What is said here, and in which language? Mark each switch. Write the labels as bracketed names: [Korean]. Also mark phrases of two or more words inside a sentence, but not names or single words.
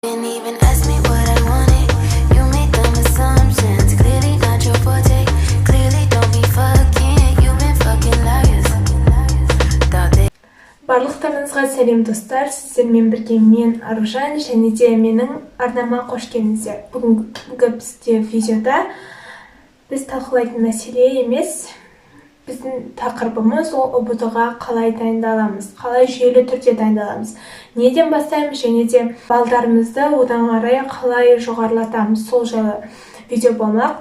[English] Didn't even ask me what I wanted. You made dumb assumptions. Clearly not your forte. Clearly don't be fucking. You've been fucking liars. [Kazakh] Барлықтарыңызға сәлем достар, сіздермен бірге мен Аружан және де менің арнама қош келдіңіздер. Бүгінгі бізде видеода біз талқылайтын мәселе емес, біздің тақырыбымыз ол ұбт-ға қалай дайындаламыз, қалай жүйелі түрде дайындаламыз, неден бастаймыз және де балдарымызды одан қарай қалай жоғарылатамыз, сол жайлы видео болмақ.